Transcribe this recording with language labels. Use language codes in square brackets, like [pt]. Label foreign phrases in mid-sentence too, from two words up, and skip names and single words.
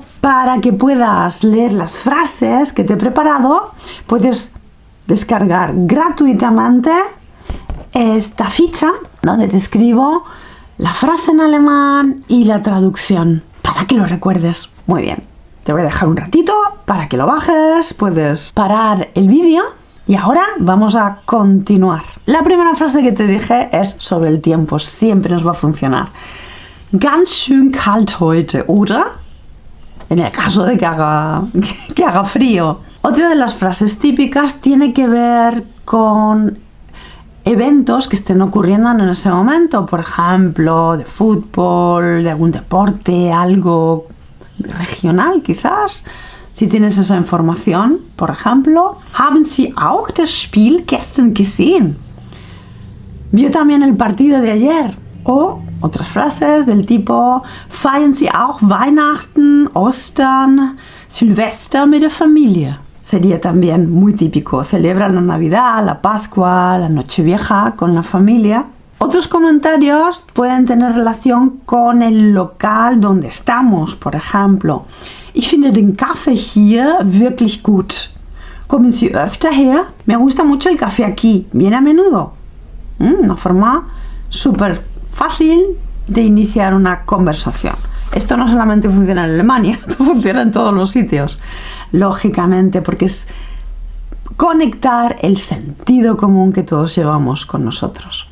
[es] Para que puedas leer las frases que te he preparado, puedes descargar gratuitamente esta ficha donde te escribo la frase en alemán y la traducción para que lo recuerdes. Muy bien, te voy a dejar un ratito para que lo bajes, puedes parar el vídeo y ahora vamos a continuar. La primera frase que te dije es sobre el tiempo, siempre nos va a funcionar. [de] Ganz schön kalt heute, oder? [es] En el caso de que haga frío. Otra de las frases típicas tiene que ver con eventos que estén ocurriendo en ese momento, por ejemplo, de fútbol, de algún deporte, algo regional quizás. Si tienes esa información, por ejemplo, [de] ¿Haben Sie auch das Spiel gestern gesehen? [es] ¿Vio también el partido de ayer? O otras frases del tipo [de] ¿Feiern Sie auch Weihnachten, Ostern, Silvester mit der Familie? [es] Sería también muy típico. Celebran la Navidad, la Pascua, la Nochevieja con la familia. Otros comentarios pueden tener relación con el local donde estamos. Por ejemplo, [de] Ich finde den Kaffee hier wirklich gut. ¿Kommen Sie öfter her? [es] Me gusta mucho el café aquí. ¿Viene a menudo? Una forma súper fácil de iniciar una conversación. Esto no solamente funciona en Alemania, esto funciona en todos los sitios. Lógicamente, porque es conectar el sentido común que todos llevamos con nosotros.